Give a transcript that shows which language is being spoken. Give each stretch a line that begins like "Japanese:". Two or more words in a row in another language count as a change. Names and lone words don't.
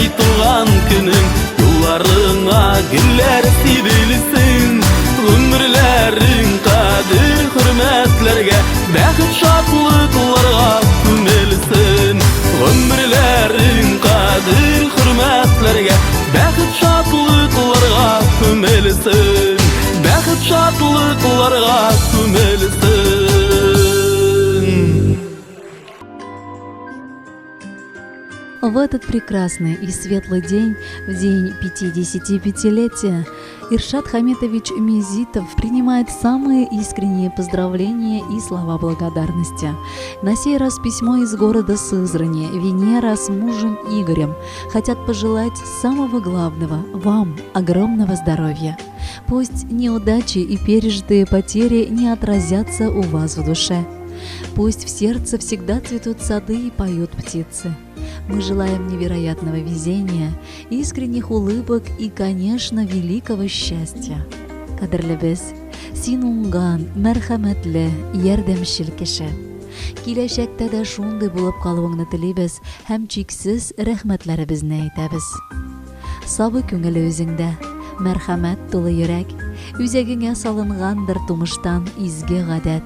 Tatar: туган көнең Юлларыңа гөлләр сибелсен Гомерләрең кадер хөрмәтләргә Бәхет шатлыкларга күмелсен Гомерләрең кадер хөрмәтләргә Бәхет шатлыкларга күмелсен Бәхет шатлыкларга күмелсен.
Russian: В этот прекрасный и светлый день, в день 55-летия, Иршат Хаметович Мизитов принимает самые искренние поздравления и слова благодарности. На сей раз письмо из города Сызрани. Венера с мужем Игорем хотят пожелать самого главного – вам огромного здоровья. Пусть неудачи и пережитые потери не отразятся у вас в душе. Пусть в сердце всегда цветут сады и поют птицы. Мы желаем невероятного везения, искренних улыбок и, конечно, великого счастья.
Tatar: Кадерле без, син уңган, мәрхәмәтле, ярдәмчел кеше. Киләчәктә дә шундый булып калуыңны телибез һәм чиксез рәхмәтләребезне әйтәбез. Сабый күңеле үзеңдә, мәрхәмәт тулы йөрәк, үзәгеңә салынгандыр тумыштан изге гадәт.